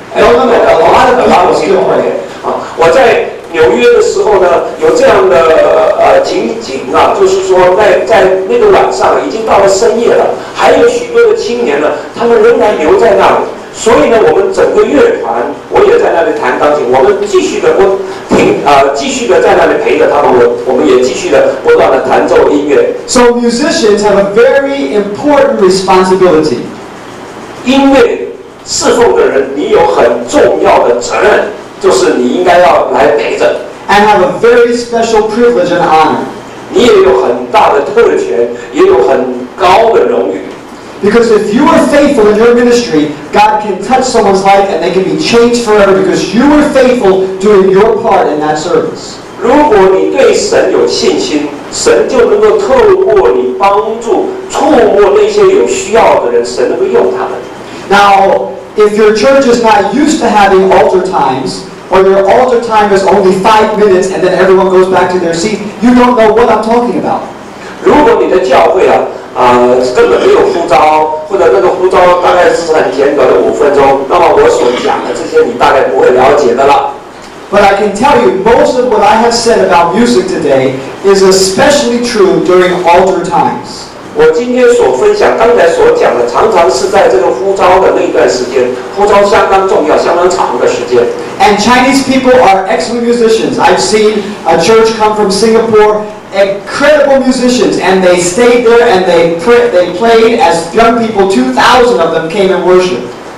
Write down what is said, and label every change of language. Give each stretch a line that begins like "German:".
English: No, a lot of people still pray.
Chinese: 我在纽约的时候呢，有这样的情景就是说在那个晚上已经到了深夜了，还有许多的青年呢，他们仍然留在那里。所以呢，我们整个乐团，我也在那里弹钢琴，我们继续的继续的在那里陪着他们，我们也继续的不断的弹奏音乐。
English: So musicians have a very important responsibility.
Chinese: 音乐侍奉的人，你有很重要的责任，就是你应该要来陪着。
English: And have a very special privilege and honor.
Chinese: 你也有很大的特权，也有很高的荣誉。
English: Because if you are faithful in your ministry, God can touch someone's life and they can be changed forever because you were faithful doing your part in that service.
Chinese: 如果你对神有信心，神就能够透过你帮助、触摸那些有需要的人，神能够用他们。
English: Now, if your church is not used to having altar times, or your altar time is only 5 minutes and then everyone goes back to their seat, you don't know what I'm talking about.
Chinese: 如果你的教会根本没有呼召，或者那个呼召大概是很简短的5分钟，那么我所讲的这些你大概不会了解的了。
English: But I can tell you, most of what I have said about music today is especially true during altar times.
Chinese: 我今天所分享，刚才所讲的，常常是在这个呼召的那段时间，呼召相当重要、相当长的时间。
English: And Chinese people are excellent musicians. I've seen a church come from Singapore, incredible musicians, and they stayed there and they played as young people. 2,000 of them came and worshipped.